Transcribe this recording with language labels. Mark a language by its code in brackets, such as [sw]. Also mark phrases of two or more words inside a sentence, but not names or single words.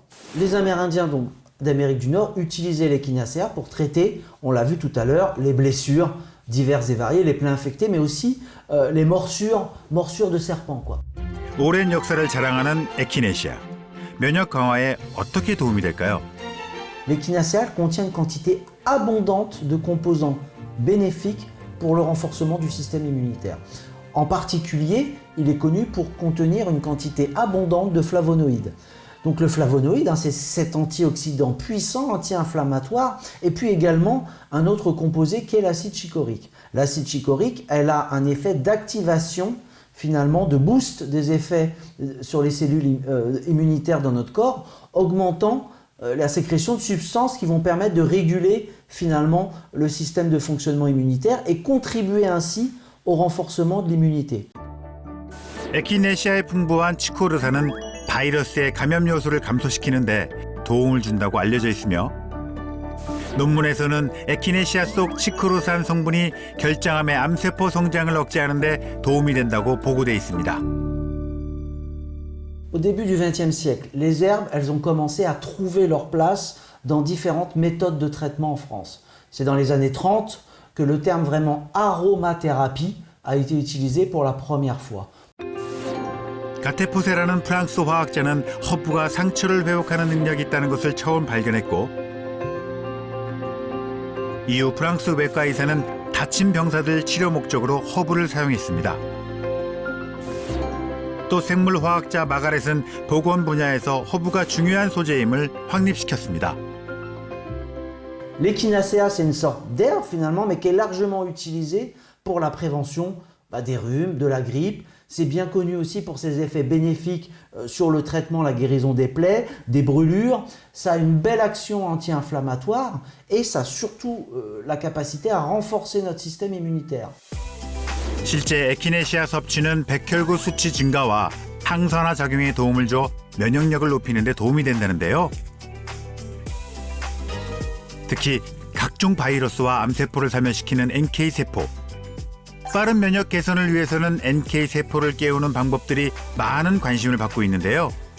[fr] Les Amérindiens donc d'Amérique du Nord utilisaient l'Echinacea pour traiter, on l'a vu tout à l'heure, les blessures diverses et variées, les plaies infectées, mais aussi les morsures de serpents, quoi. [ko] 오랜 역사를 자랑하는 에키네시아. 면역 강화에 어떻게 도움이 될까요? [fr] L'Echinacea contient une quantité abondante de composants bénéfiques pour le renforcement du système immunitaire. En particulier, il est connu pour contenir une quantité abondante de flavonoïdes. Donc le flavonoïde, c'est cet antioxydant puissant, anti-inflammatoire, et puis également un autre composé qui est l'acide chichorique. L'acide chichorique, elle a un effet d'activation, finalement, de boost des effets sur les cellules immunitaires dans notre corps, augmentant la sécrétion de substances qui vont permettre de réguler finalement le système de fonctionnement immunitaire et contribuer ainsi au renforcement de l'immunité. [ko] 에키네시아에 풍부한 치코르산은 바이러스의 감염 요소를 감소시키는데 도움을 준다고 알려져 있으며 논문에서는 에키네시아 속 치코르산 성분이 결장암의 암세포 성장을 억제하는 데 도움이 된다고 보고돼 있습니다. [fr] Au début du XXe siècle, les herbes, elles ont commencé à trouver leur place dans différentes méthodes de traitement en France. C'est dans les années 30 que le terme vraiment aromathérapie a été utilisé pour la première fois. [ko] 가테포세라는 프랑스 화학자는 허브가 상처를 회복하는 능력이 있다는 것을 처음 발견했고 이후 프랑스 외과 의사는 다친 병사들 치료 목적으로 허브를 사용했습니다. 또 생물화학자 마가렛은 보건 분야에서 허브가 중요한 소재임을 확립시켰습니다. [fr] L'Echinacea, c'est une sorte d'herbe finalement, mais qui est largement utilisée pour la prévention des rhumes, de la grippe. C'est bien connu aussi pour ses effets bénéfiques sur le traitement, la guérison des plaies, des brûlures. Ça a une belle action anti-inflammatoire et ça a surtout la capacité à renforcer notre système immunitaire. [ko] 실제 에키네시아 섭취는 백혈구 수치 증가와 항산화 작용에 도움을 줘 면역력을 높이는 데 도움이 된다는데요. 특히 각종 바이러스와 암세포를 사멸시키는 NK세포. 빠른 면역 개선을 위해서는 NK세포를 깨우는 방법들이 많은 관심을 받고 있는데요.